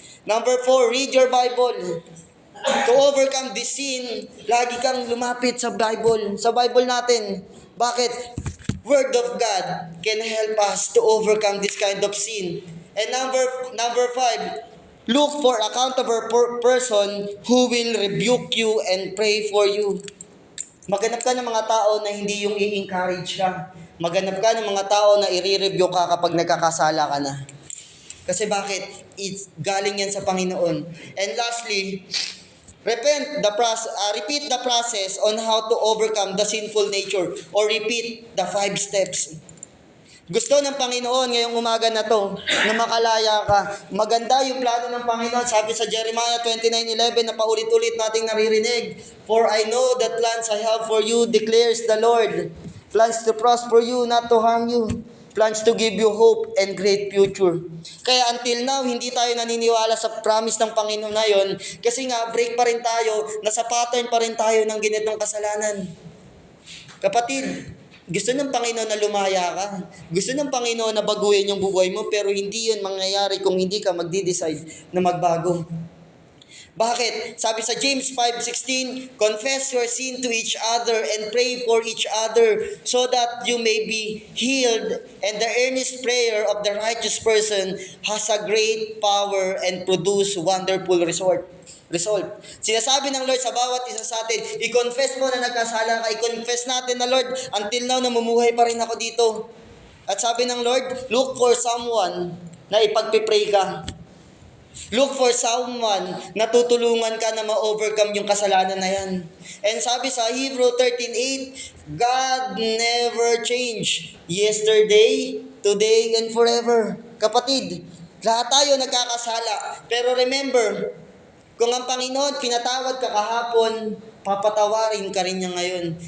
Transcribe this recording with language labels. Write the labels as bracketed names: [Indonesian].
[English] Number 4, read your Bible. To overcome this sin, [Filipino] lagi kang lumapit sa [English] Bible. [Filipino] Sa Bible natin. Bakit? [English] Word of God can help us to overcome this kind of sin. And number 5, look for a accountable person who will rebuke you and pray for you. [Filipino] Maghanap ka ng mga tao na hindi yung i-encourage ka. Maghanap ka ng mga tao na i-review ka kapag nagkakasala ka na. Kasi bakit? It's galing yan sa Panginoon. [English] And lastly, repeat the process on how to overcome the sinful nature, or repeat the 5 steps. [Filipino] Gusto ng Panginoon ngayong umaga na to na makalaya ka. Maganda yung plano ng Panginoon. Sabi sa Jeremiah 29:11 na paulit-ulit nating naririnig. [English] For I know the plans I have for you, declares the Lord. Plans to prosper you, not to harm you. Plans to give you hope and great future. [Filipino] Kaya [English] until now, [Filipino] hindi tayo naniniwala sa promise ng Panginoon na yun kasi nga break pa rin tayo, nasa pattern pa rin tayo ng ganitong kasalanan. Kapatid, gusto ng Panginoon na lumaya ka. Gusto ng Panginoon na baguhin yung buhay mo, pero hindi yun mangyayari kung hindi ka magde-decide na magbago. Bakit? Sabi sa [English] James 5:16, confess your sin to each other and pray for each other so that you may be healed, and the earnest prayer of the righteous person has a great power and produce wonderful result. [Filipino] Sinasabi ng Lord sa bawat isa sa atin, i-confess mo na nagkasala ka, i-confess natin na Lord, [English] until now [Filipino] namumuhay pa rin ako dito. At sabi ng Lord, [English] look for someone [Filipino] na ipagpipray ka. [English] Look for someone [Filipino] na tutulungan ka na ma-overcome yung kasalanan na yan. [English] And [Filipino] sabi sa [English] Hebrew 13:8, God never change. Yesterday, today, and forever. [Filipino] Kapatid, lahat tayo nagkakasala. Pero remember, kung ang Panginoon pinatawad ka kahapon, papatawarin ka rin niya ngayon.